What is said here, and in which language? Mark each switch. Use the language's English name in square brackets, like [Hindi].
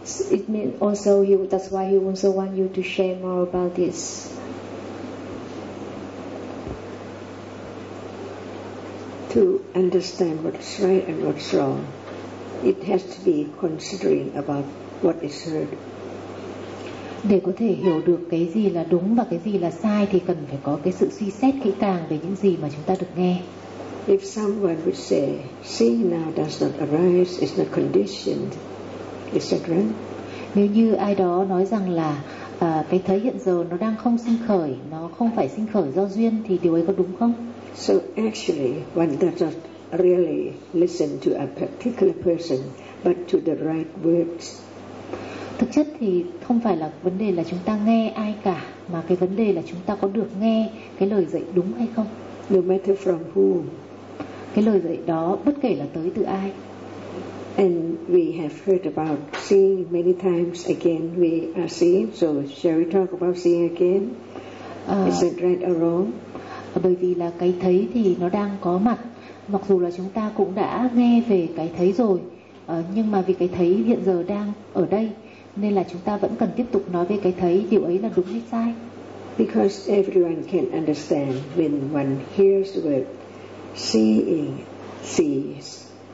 [English] It means also he, that's why he also want you to share more about this. To understand what's right and what's wrong, it has to be considering about what is heard. [Vietnamese] Để có thể hiểu được cái gì là đúng và cái gì là sai thì cần phải có cái sự suy xét kỹ càng về những gì mà chúng ta được nghe. [English] If someone would say, seeing now does not arise, it's not conditioned, is that right? [Vietnamese] Nếu như ai đó nói rằng là cái thấy hiện giờ nó đang không sinh khởi, nó không phải sinh khởi do duyên, thì điều ấy có đúng không? [English] So actually, one does not really listen to a particular person, but to the right words. [Vietnamese] Thực chất thì không phải là vấn đề là chúng ta nghe ai cả, mà cái vấn đề là chúng ta có được nghe cái lời dạy đúng hay không. [English] No matter from whom. [Vietnamese] Cái lời dạy đó bất kể là tới từ ai. [English] And we have heard about seeing many times, again we are seeing, so shall we talk about seeing again? Is it right or wrong? [Vietnamese] Bởi vì là cái thấy thì nó đang có mặt, mặc dù là chúng ta cũng đã nghe về cái thấy rồi, nhưng mà vì cái thấy hiện giờ đang ở đây nên là chúng ta vẫn cần tiếp tục nói về cái thấy, điều ấy là đúng hay sai. [English] Because everyone can understand when one hears the word seeing, sees.